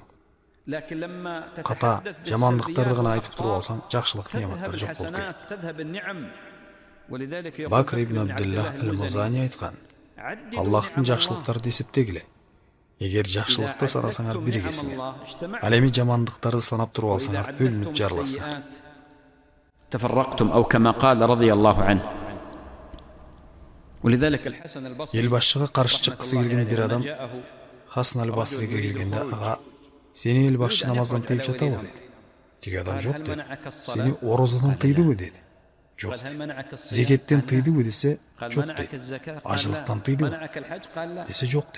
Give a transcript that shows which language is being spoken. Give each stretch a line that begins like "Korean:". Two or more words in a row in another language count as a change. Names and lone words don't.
Kyrgyz: Ката жамандыктарды гана айтып туруп алсаң, жакшылык нематтар жок болуп кетет. Бакр ибн Абдуллах ал-Музани айткан: Аллахтын жакшылыктарды эсептегиле. Эгер жакшылыкты санасаңар биригесиңер. Ал эми жамандыктарды санап туруп алсаңар бөлүнүп жарыласыңар.
Arabic: تفرقتم أو كما قال رضي الله عنه. ولذلك الحسن البصري
Kyrgyz: Эл башчыга каршы чыккысы келген бир адам Хасан аль-Басриге келгенде, ага, сени эл башчы намаздан тыйып жатабы деди. Тиги адам жок деди. Сени орозодон тыйдыбы деди. Жок. Зекеттен тыйдыбы десе, жок дейт. Ажылыктан тыйдыбы десе, жок дейт.